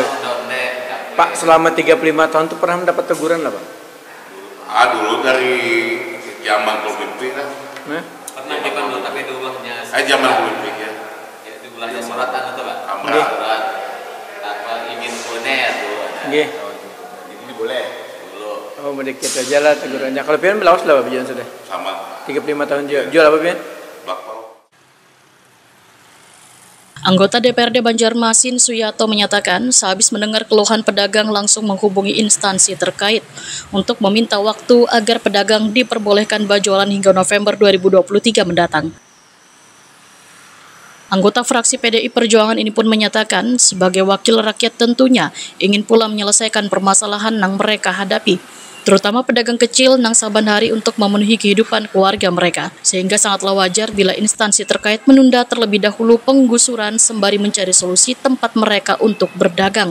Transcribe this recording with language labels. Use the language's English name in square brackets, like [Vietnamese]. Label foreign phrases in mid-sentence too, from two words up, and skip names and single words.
[Indonesian] Pak, selama 35 tahun tuh pernah mendapat teguran lah, Pak? Dulu dari zaman Pol PP kan. Pernah zaman dulu tapi dulunya. Zaman Pol PP ya. Ya di bulannya suratan itu, Pak. Surat. Apa ingin kuliner dulu. Nggih. Ini boleh. Oh, [Banjar] sedikit aja lah tegurannya. Kalau pian lawas lah berjualan sudah? Sama. 35 tahun jual. Jual apa pian? Bakpao. [Indonesian] Anggota DPRD Banjarmasin Suyato menyatakan sehabis mendengar keluhan pedagang langsung menghubungi instansi terkait untuk meminta waktu agar pedagang diperbolehkan berjualan hingga November 2023 mendatang. Anggota fraksi PDI Perjuangan ini pun menyatakan sebagai wakil rakyat tentunya ingin pula menyelesaikan permasalahan yang mereka hadapi, terutama pedagang kecil yang saban hari untuk memenuhi kehidupan keluarga mereka, sehingga sangatlah wajar bila instansi terkait menunda terlebih dahulu penggusuran sembari mencari solusi tempat mereka untuk berdagang.